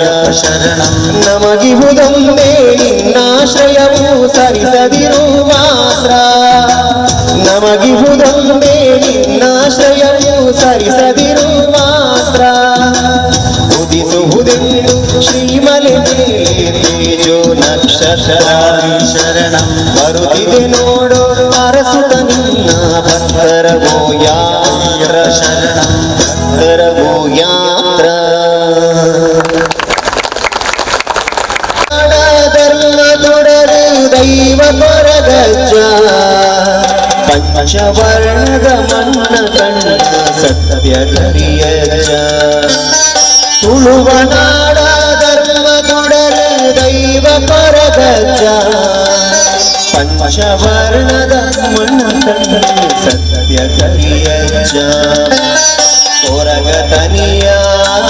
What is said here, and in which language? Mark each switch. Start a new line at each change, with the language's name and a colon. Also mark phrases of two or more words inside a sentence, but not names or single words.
Kannada: ಶರಣಂ ನಮಗಿಹುದೊಂದೇ ನಿನ್ನಾಶ್ರಯವು ಸರಿಸದಿರು ಮಾತ್ರ ನಮಗಿಹುದೊಂದೇ ನಿನ್ನಾಶ್ರಯವು ಸರಿಸದಿರು ಮಾತ್ರ ಉದಿಸುವುದೆಂದು ಶ್ರೀಮಲೆ ಮೇಲೆ ತೇಜೋ ನಕ್ಷತ್ರ ಶರಣಂ ಬರುತ್ತಿದೆ ನೋಡೋ ಅರಸುತ ನಿನ್ನ ಭಕ್ತರವೋ ಯಾತ್ರ ಶರಣಂ ಭಕ್ತರವೋ ಯಾತ್ರ
Tulu: ಧರ್ಮ ತೊಡರು ದೈವ ಪರಗಜ್ಜ ಪಂಚವರ್ಣದ ಮಣ್ಣ ಕಣ್ಣ ಸತ್ಯ ಕರಿಯಜ್ಜ ತುಳುವನಾಡ ಧರ್ಮ ತೊಡರು ದೈವ ಪರಗಜ್ಜ ಪಂಚವರ್ಣದ ಮಣ್ಣ ಕಣ್ಣ ಸತ್ಯ ಕರಿಯಜ್ಜ ಕೊರಗ ತನಿಯ